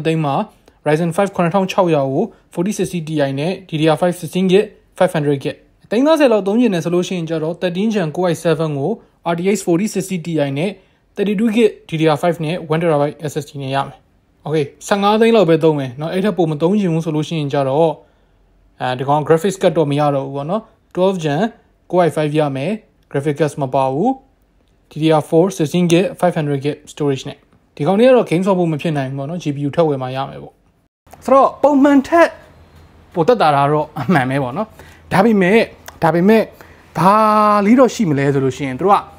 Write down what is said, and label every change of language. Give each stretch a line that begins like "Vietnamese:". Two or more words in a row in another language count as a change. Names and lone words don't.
Burmese: သိန်းမှာ Ryzen 5 9600ကို 4060 Ti နဲ့ DDR5 16GB 500GB သိန်း30လောက်သုံးကျင်တယ်ဆိုလို့ရှိရင်ကျတော့13 Gen Core i7 ကို RTX 4060 Ti နဲ့ 32GB DDR5 နဲ့ 1TB SSD နဲ့ရမယ် Okay 15သိန်းလောက်ပဲသုံးမယ်เนาะအဲ့ထက်ပိုမသုံးချင်ဘူးဆိုလို့ရှိရင်ကျတော့ဒီကောင်
English: graphics card
Burmese: တော့မရတော့ဘူးပေါ့နော်12 Gen Core i5 ရမယ်
English: graphics card
Burmese: မပါဘူး DDR4 16GB 500GB storage နဲ့ဒီကောင်လေးကတော့ game ဆော့ဖို့မဖြစ်နိုင်ဘူးပေါ့နော် GPU ထပ်ဝယ်မှရမယ်ပေါ့ဆိုတော့ပုံမှန်ထက်ပိုတက်တာတော့အမှန်ပဲပေါ့နော်ဒါပေမဲ့ဘာလေးတော့ရှိမလဲဆိုလို့ရှိရင်တို့က